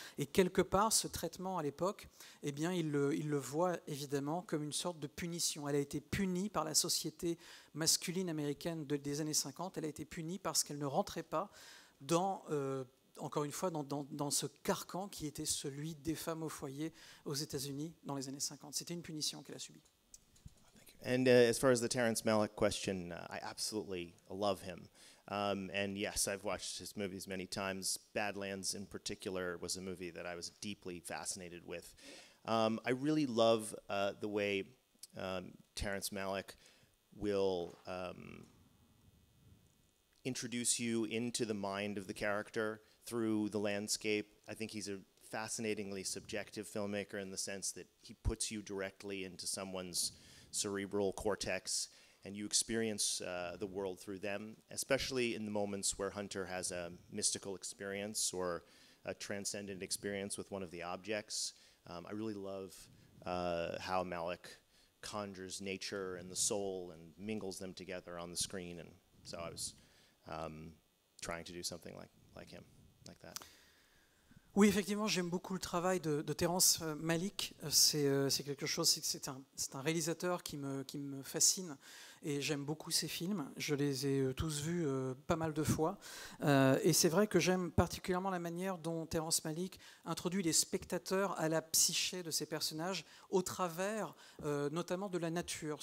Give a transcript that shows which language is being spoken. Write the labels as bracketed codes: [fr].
[fr] Et quelque part, ce traitement à l'époque, eh bien, il le voit évidemment comme une sorte de punition. Elle a été punie par la société masculine américaine des années 50. Elle a été punie parce qu'elle ne rentrait pas dans, encore une fois, dans ce carcan qui était celui des femmes au foyer aux États-Unis dans les années 50. C'était une punition qu'elle a subie. [en] And as far as the Terrence Malick question, I absolutely love him. And yes, I've watched his movies many times. Badlands in particular was a movie that I was deeply fascinated with. I really love the way Terrence Malick will introduce you into the mind of the character through the landscape. I think he's a fascinatingly subjective filmmaker in the sense that he puts you directly into someone's cerebral cortex, and you experience the world through them, especially in the moments where Hunter has a mystical experience or a transcendent experience with one of the objects. I really love how Malick conjures nature and the soul and mingles them together on the screen, and so I was trying to do something like him, like that. [fr] Oui, effectivement, j'aime beaucoup le travail de Terrence Malick. C'est quelque chose, c'est un réalisateur qui me fascine et j'aime beaucoup ses films. Je les ai tous vus pas mal de fois. Et c'est vrai que j'aime particulièrement la manière dont Terrence Malick introduit les spectateurs à la psyché de ces personnages au travers notamment de la nature.